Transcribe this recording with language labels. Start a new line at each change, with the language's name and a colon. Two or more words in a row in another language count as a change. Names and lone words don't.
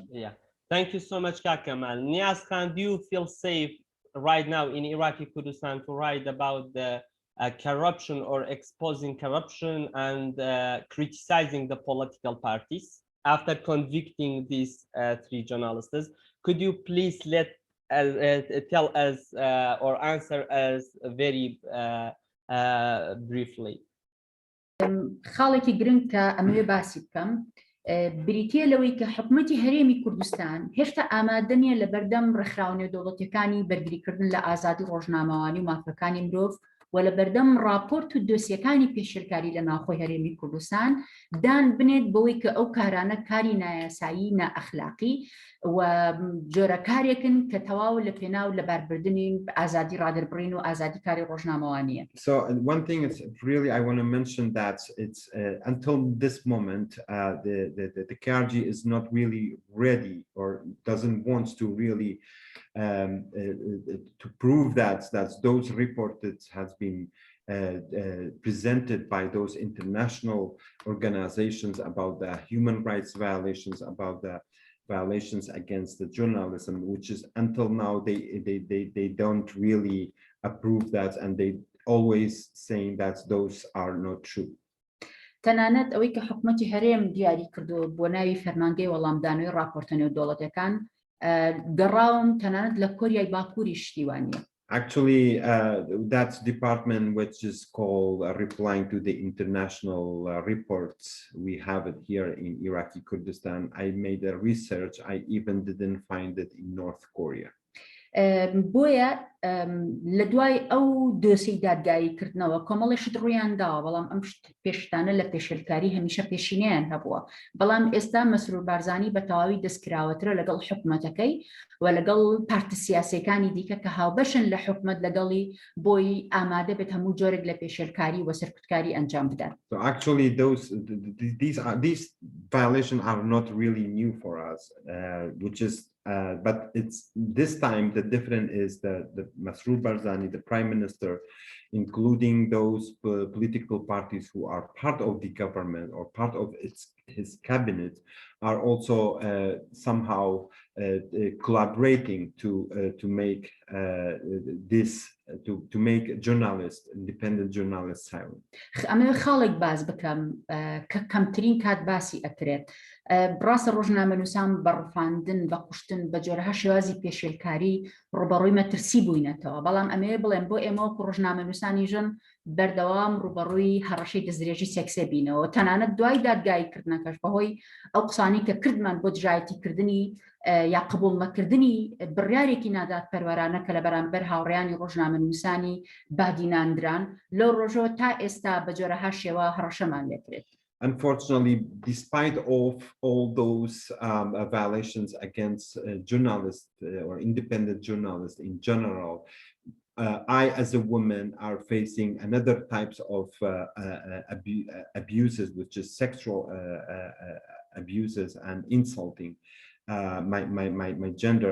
English: Yeah, thank you so much, Kamal. Niyaz Khan, do you feel safe right now in Iraqi Kurdistan to write about the corruption or exposing corruption and criticizing the political parties after convicting these three journalists? Could you please tell us or answer us very briefly?
Central Kurdish: خاڵێکی گرنگ کە ئەمەوێ باسی بکەم بریتیە لەوەی کە حکوومەتی هەرێمی کوردستان هێشتا ئامادە نیە لە بەردەم ڕێکخراونە دەوڵەتیەکانی بەرگریکردن لە ئازادی ڕۆژنامەوانی و مافەکانی مرۆڤ و لە بەردەم راپۆرت و دۆسیەکانی پێشێرکاری لە ناوخۆی هەرێمی کوردستان دان بنێت بەوەی کە ئەو کارانە کاری نایاسایی نائەخلاقی و جۆرە کارێکن کە تەواو لە پێناو لە باربردنی ئازادی ڕادربڕین و ئازادی کاری ڕۆژنامەوانیە.
English: So one thing is really I want to mention that it's until this moment the KRG is not really ready or doesn't want to really to prove that those reports has been presented by those international organizations about the human rights violations, about the violations against the journalism, which is until now they don't really approve that, and they always saying that those are not true.
Central Kurdish: تەنانەت ئەوەی کە حکوومەتی هەرێم دیاری کردو بۆ ناوی فەرمانگەی وەڵامدانەوەی راپۆرتە نێودەوڵەتیەکان گەڕاوم تەنانەت لە کۆریای باکووری شتیوانیە.
English: Actually, that department, which is called replying to the international reports, we have it here in Iraqi Kurdistan. I made a research. I even didn't find it in North Korea.
Central Kurdish: بۆیە لە دوای ئەو دۆسی دادگاییکردنەوە کۆمەڵێشت ڕوویان داوە بەڵام ئەم پێشتانە لە پێشێلکاری هەمیشە پێشینیان هەبووە بەڵام ئێستا مەسرور بارزانی بە تەواوی دەستکراوەترە لەگەڵ حکوومەتەکەی و لەگەڵ پارتە سیاسیەکانی دیکە کە هاوبەشن لە حکوومەت لەگەڵی بۆی ئامادە بێت هەموو جۆرێک لە پێشێلکاری و سەرکوتکاری ئەنجام بدات.
English: So actually these violations are not really new for us, which is but it's this time the difference is that the Masroor Barzani, the prime minister, including those political parties who are part of the government or part of his cabinet, are also somehow collaborating to make this to make journalists, independent journalists, silent.
Central Kurdish: ئەمە خاڵێک باز بکەم کە کەمترین کات باسی ئەکرێت. بڕاستە ڕۆژنامەنووسان بەڕفاندن بە قوشتن بە جۆرەها شێوازی پێشێلکاری ڕوبەڕووی مەترسی بووینەتەوە بەڵام ئەمەیە بڵێن بۆ ئێمە وەکو ڕۆژنامەنووسانی ژن بەردەوام ڕوبەڕووی هەڕەشەی دەستدرێژی سێکسێ بینەوە تەنانەت دوای دادگایکردنەکەش بەهۆی ئەو قسانی کە کردمان بۆ دژایەتیکردنی یا قبوڵمەکردنی بڕیارێکی نادات پەروەرانە کە لە بەرامبەر هاوڕێیانی ڕۆژنامەنووسانی بادیناندران لەو ڕۆژەوە تا ئێستا بە جۆرەها شێوە هەڕەشەمان لێکرێت.
English: Unfortunately, despite of all those violations against journalists or independent journalists in general, I, as a woman, are facing another types of abuses, which is sexual abuses and insulting my gender.